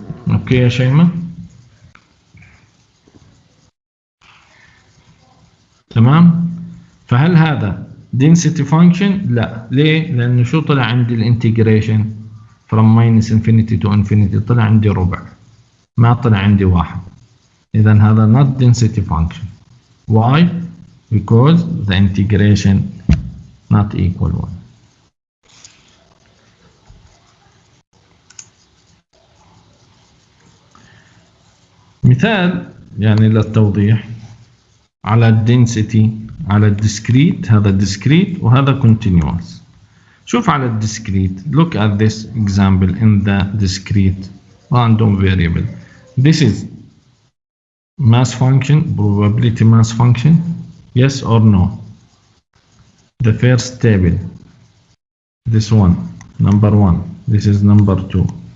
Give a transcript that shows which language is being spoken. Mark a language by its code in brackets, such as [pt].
[ar] اوكي يا شيماء تمام. فهل هذا density function؟ لا. ليه؟ لانه شو طلع عندي الانتجريشن [en] from minus infinity to infinity [ar] طلع عندي ربع، ما طلع عندي واحد. اذا هذا [en] not density function. why? because the integration not equal 1. [ar] مثال يعني للتوضيح على الدنسيتي، على الديسكريت، هذا الديسكريت وهذا continuous. شوف على الديسكريت، [en] look at this example in the discrete random variable. This is mass function, probability mass function, yes or no? The first table, this one, number 1, this is number 2.